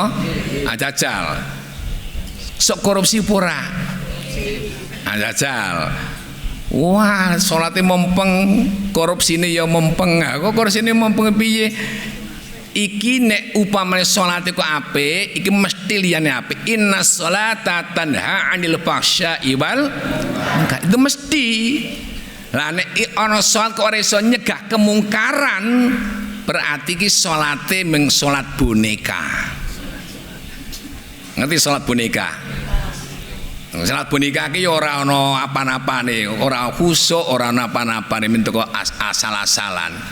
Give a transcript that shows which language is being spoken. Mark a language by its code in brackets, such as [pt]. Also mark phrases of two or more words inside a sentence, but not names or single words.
[jv] Jajal. Sok korupsi pura. Jajal. Wah, salate mempeng, korupsine ya mempeng. Kok korupsine mempeng piye? Iki nek upamane salate kok apik, iki mesti liyane apik. [ar] إن الصلاة تنهى عن الفحشاء والمنكر. [id] Itu mesti. [jv] Lah nek ana salat kok ora iso nyegah kemungkaran, berarti iki salate mung salat boneka. Ngerti salat boneka? Salat boneka iki ora ana apa-apane, ora khusyuk, ora ana apa-apane, men teko asal-asalan.